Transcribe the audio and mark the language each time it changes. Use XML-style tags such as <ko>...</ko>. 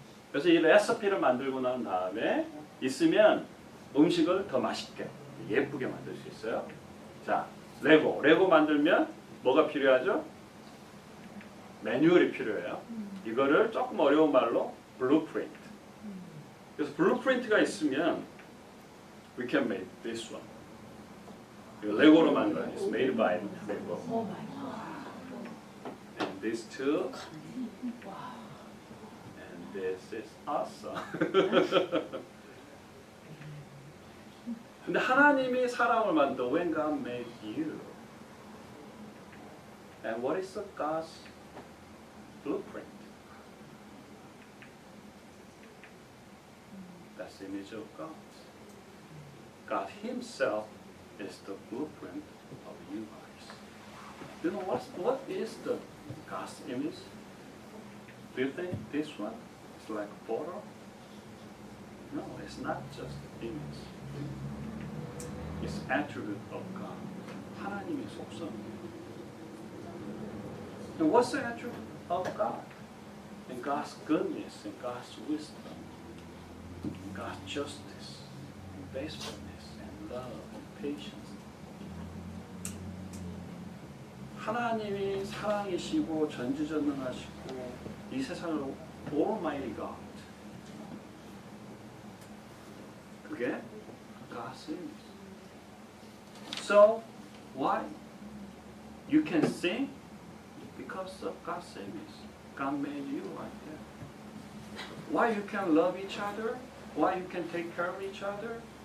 <ko>그래서 이 레시피를 만들고 난 다음에 있으면 음식을 더 맛있게 예쁘게 만들 수 있어요. 자, 레고 만들면 뭐가 필요하죠? 매뉴얼이 필요해요. 이거를 조금 어려운 말로 블루프린트.</ko> <en>그래서 블루프린트가 있으면 we can make this one. 이거 레고로 만든 it's made by Lego. And these two. And this is awesome.</en> <ko>근데 하나님이 사람을 만든 when God made you.</ko> <en>And what is the God's blueprint? That's the image of God. God Himself is the blueprint of the universe. You know what is the God's image? Do you think this one is like a photo? No, it's not just image. It's attribute of God. 하나님의 속성. And what's the attribute of God? And God's goodness, and God's wisdom, and God's justice, and faithfulness, and love, and patience.</en> <ko>하나님이 사랑이시고 전지전능하시고 이 세상을 Almighty God.</ko> <en>그게 God's image. So why you can sing? Because of God's image. God made you like that. Why you can love each other? Why you can take care of each other?</en>